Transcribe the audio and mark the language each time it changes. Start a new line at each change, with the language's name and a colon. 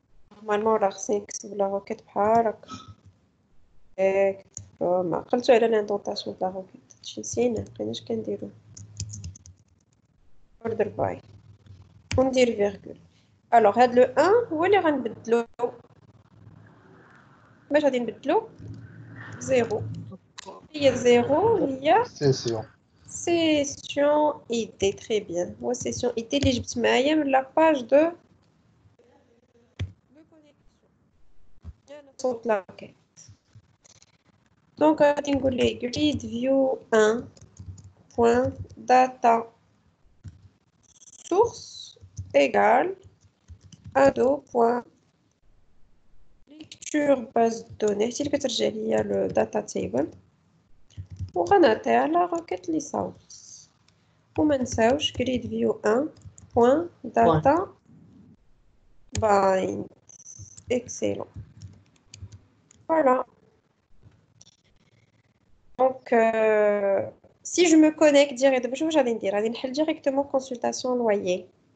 French: Normalement, la la requête بحالك.
Arabic: ما قلتوا على l'indentation de la requête. شي نسينا مابقيناش كنديرو.
English: Order by.
Arabic: وندير virgule. Alors, هاد le 1 هو اللي غنبدلو. باش غادي نبدلو 0. هي 0 هي
French: Session. session ID. Très bien. Moi, session ID
Arabic: اللي جبت معايا من
French: la page de connexion. صوت la requête. Donc,
Arabic: غادي نقول ليه
French: grid view 1.data source égale ado.lecture base de données. Si
Arabic: كترجع ليا
French: le data table.
Arabic: وغنعطيها la requête اللي صاوبت. وما نساوش
French: grid view 1.data bind. Excellent. Voilà. Donc, si je me connecte directement, je vais dire directement consultation loyer.